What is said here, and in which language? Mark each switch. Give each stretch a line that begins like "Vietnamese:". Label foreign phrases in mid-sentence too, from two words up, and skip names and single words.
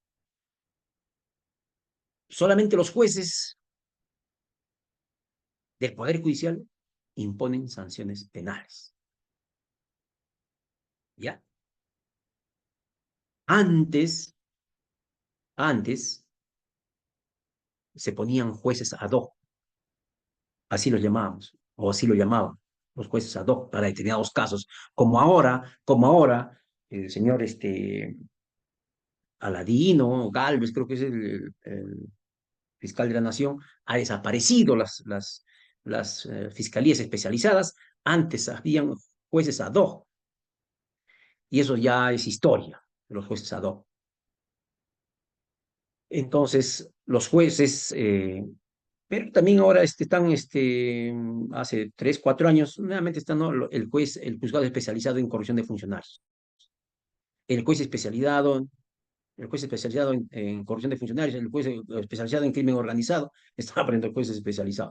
Spanish: Solamente los jueces del Poder Judicial imponen sanciones penales, ¿ya? Antes se ponían jueces
Latin: ad hoc,
Spanish: así los llamábamos, o así lo llamaban, los jueces
Latin: ad hoc
Spanish: para determinados casos, como ahora, el señor Aladino, Galvez, creo que es el fiscal de la Nación, ha desaparecido las fiscalías especializadas. Antes habían jueces
Latin: ad hoc,
Spanish: y eso ya es historia, los jueces
Latin: ad hoc.
Spanish: Entonces, los jueces, pero también ahora están, hace 3, 4 años, nuevamente está, ¿no?, el juzgado especializado en corrupción de funcionarios, el juez especializado, el juez especializado en corrupción de funcionarios, el juez especializado en crimen organizado, están aprendiendo jueces especializados.